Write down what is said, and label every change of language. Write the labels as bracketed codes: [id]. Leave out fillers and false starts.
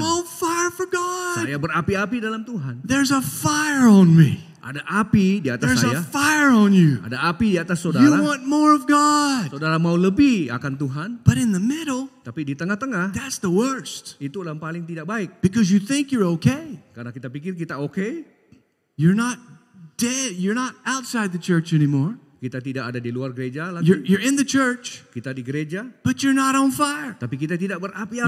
[en] on fire for God. [id] Saya berapi-api dalam Tuhan. [en] There's a fire on me. [id] Ada api di atas [en] There's [id] saya, [en] a fire on you. [id] ada api di atas [en] You [id] saudara. [en] want more of God. [id] Saudara mau lebih akan Tuhan, [en] But in the middle, [id] tapi di tengah-tengah [en] that's the worst. [id] itu yang paling tidak baik. [en] Because you think you're okay. [id] Karena kita pikir kita oke, [en] You're not dead. You're not outside the church anymore. [id] kita tidak ada di luar gereja lagi. [en] You're in the church, [id] Kita di gereja, [en] but you're not on fire. [id] tapi kita tidak berapi-api